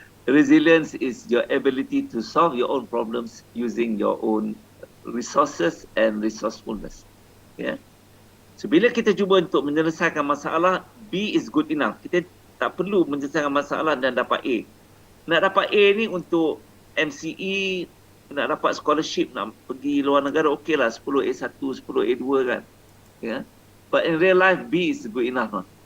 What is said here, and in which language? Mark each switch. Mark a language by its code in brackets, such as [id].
[en] Resilience is your ability to solve your own problems using your own resources and resourcefulness. [ms] Yeah. So bila kita cuba untuk menyelesaikan masalah, [en] B is good enough. [ms] Kita tak perlu menyelesaikan masalah dan dapat A. Nak dapat A ni untuk MCE, nak dapat scholarship, nak pergi luar negara, okey lah 10 A1, 10 A2 kan. [en] Yeah. But in real life, B is good enough.